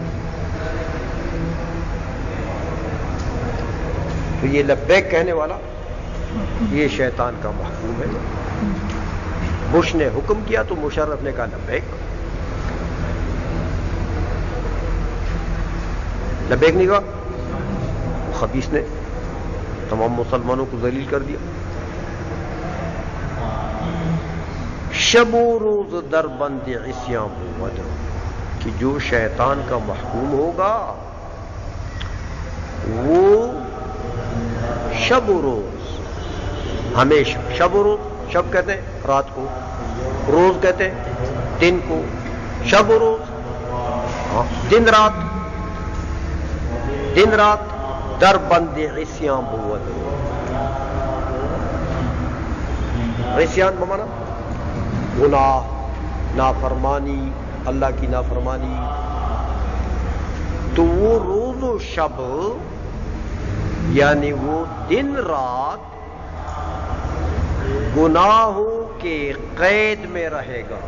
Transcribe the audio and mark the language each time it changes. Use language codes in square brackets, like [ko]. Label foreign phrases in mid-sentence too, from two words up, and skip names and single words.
[ur] تو یہ لبیک کہنے والا یہ شیطان کا محکوم ہے. بش نے حکم کیا تو مشرف نے کہا لبیک. لبیک نہیں کہا خبیث نے تمام مسلمانوں کو ذلیل کر دیا. [fa] شب و روز در بند عصیان بود [ur] کہ جو شیطان کا محکوم ہوگا وہ شب و روز ہمیشہ. [fa] شب و روز [ur] شب کہتے ہیں رات کو روز کہتے ہیں دن کو. [fa] شب و روز [ur] دن رات [fa] در بند عصیان بود. [ur] عصیان بمانا گناہ نافرمانی اللہ کی نافرمانی. تو وہ روز و شب یعنی وہ دن رات گناہوں کے قید میں رہے گا.